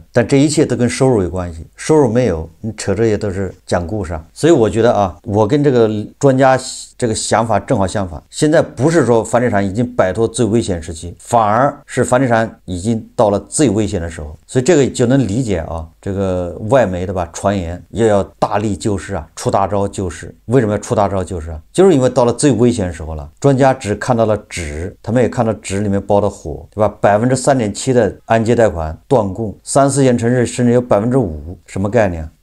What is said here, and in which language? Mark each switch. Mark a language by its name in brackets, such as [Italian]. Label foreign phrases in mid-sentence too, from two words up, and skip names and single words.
[Chinese] 但這一切都跟收入有關係，收入沒有，你扯这些都是講故事啊。所以我覺得啊，我跟這個專家這個想法正好相反。現在不是說房地產已經擺脫最危險時期，反而是房地產已經到了最危險的時候。所以這個就能理解啊，這個外媒的吧傳言要大力救市啊，出大招救市。為什麼要出大招救市啊？就是因為到了最危險的時候了。專家只看到了紙，他們也看到紙裡面包的火，對吧？3.7%的按揭貸款斷供，3、4線城市甚至有5%，什麼概念？